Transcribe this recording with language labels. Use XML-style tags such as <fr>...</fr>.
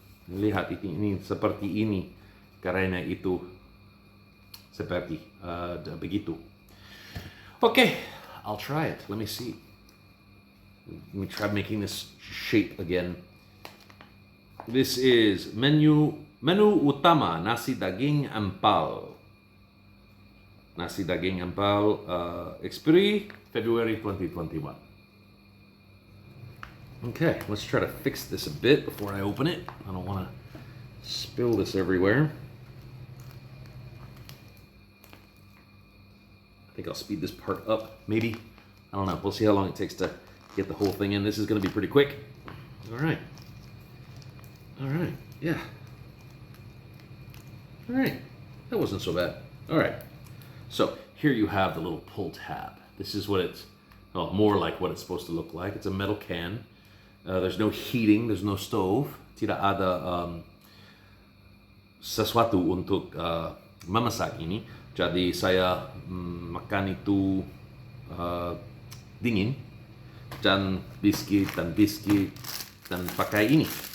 <id>Lihat ini seperti ini karena itu seperti begitu.</id> <en>Okay, I'll try it. Let me see. Let me try making this shape again. This is menu utama nasi daging empal. Nasi daging empal, expiry February 2021. Okay, let's try to fix this a bit before I open it. I don't want to spill this everywhere. I think I'll speed this part up, maybe. I don't know. We'll see how long it takes to get the whole thing in. This is going to be pretty quick. All right. Yeah. All right. That wasn't so bad. All right. So here you have the little pull tab. This is what it's, well, more like what it's supposed to look like. It's a metal can. There's no heating, there's no stove.</en> <id>Tidak ada sesuatu untuk memasak ini. Jadi saya makan itu dingin dan biskuit dan pakai ini.</id>